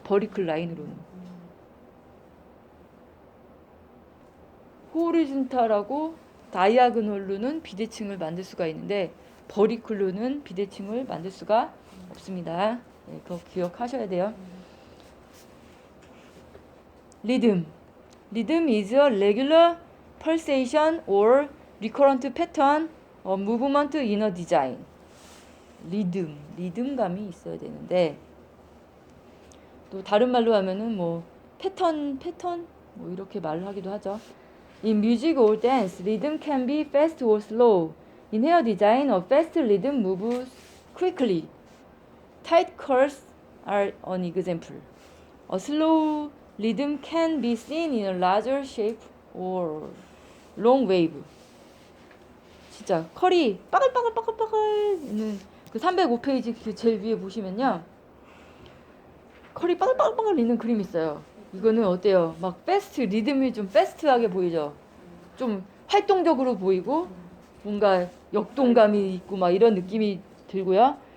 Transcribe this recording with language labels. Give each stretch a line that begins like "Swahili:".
Korean: 버리클 라인으로는. 호리즌탈하고 다이아고널로는 비대칭을 만들 수가 있는데 버리클로는 비대칭을 만들 수가 없습니다. 네, 그거 기억하셔야 돼요. 리듬.
English: 리듬 is a regular pulsation or recurrent pattern of movement in a design.
Korean: 리듬감이 있어야 되는데 또 다른 말로 하면은 뭐 패턴 뭐 이렇게 말을 하기도 하죠.
English: In music or dance, rhythm can be fast or slow. In hair design, a fast rhythm moves quickly. Tight curls are an example. A slow rhythm can be seen in a larger shape or long wave.
Korean: 진짜 컬이 빠글빠글빠글빠글 있는 그 305페이지 그 제일 위에 보시면요. 컬이 빠글빠글빠글 있는 그림이 있어요. 이거는 어때요? 막 패스트, 리듬이 좀 패스트하게 보이죠? 좀 활동적으로 보이고 뭔가 역동감이 있고 막 이런 느낌이 들고요.